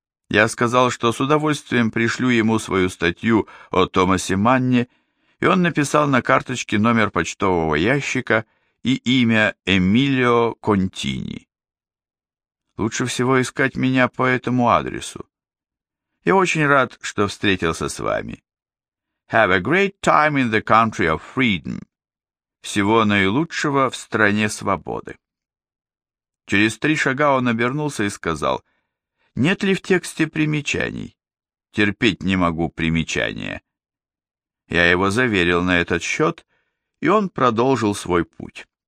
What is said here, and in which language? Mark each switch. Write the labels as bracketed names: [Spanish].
[Russian] Я сказал, что с удовольствием пришлю ему свою статью о Томасе Манне, и он написал на карточке номер почтового ящика и имя Эмилио Контини. Лучше всего искать меня по этому адресу. Я очень рад, что встретился с вами. [English] Have a great time in the country of freedom. [Russian] Всего наилучшего в стране свободы. Через три шага он обернулся и сказал: «Нет ли в тексте примечаний? Терпеть не могу примечания». Я его заверил на этот счет, и он продолжил свой путь.